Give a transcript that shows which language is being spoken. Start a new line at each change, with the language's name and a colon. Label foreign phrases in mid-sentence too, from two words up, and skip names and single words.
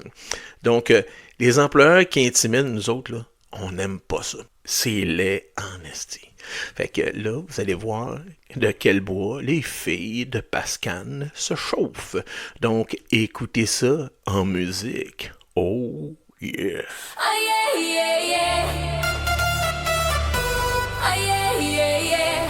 French: Donc, les employeurs qui intimident nous autres, là, on n'aime pas ça. C'est laid en esti. Fait que là, vous allez voir de quel bois les filles de Pascan se chauffent. Donc, écoutez ça en musique.
English: Oh yeah! Oh yeah, yeah, yeah. Oh yeah, yeah, yeah.